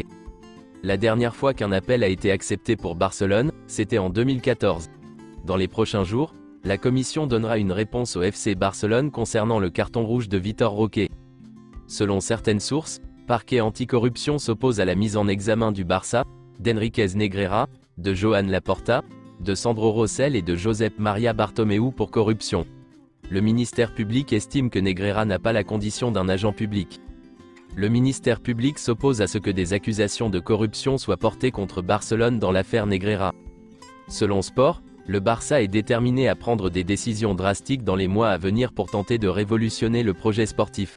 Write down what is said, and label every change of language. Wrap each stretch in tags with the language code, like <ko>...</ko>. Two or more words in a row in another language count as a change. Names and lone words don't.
<fr>La dernière fois qu'un appel a été accepté pour Barcelone, c'était en 2014. Dans les prochains jours, la commission donnera une réponse au FC Barcelone concernant le carton rouge de Vitor Roque. Selon certaines sources, parquet anticorruption s'oppose à la mise en examen du Barça, d'Enriquez Negreira, de Joan Laporta, de Sandro Rosell et de Josep Maria Bartomeu pour corruption. Le ministère public estime que Negreira n'a pas la condition d'un agent public. Le ministère public s'oppose à ce que des accusations de corruption soient portées contre Barcelone dans l'affaire Negreira. Selon Sport, le Barça est déterminé à prendre des décisions drastiques dans les mois à venir pour tenter de révolutionner le projet sportif.</fr>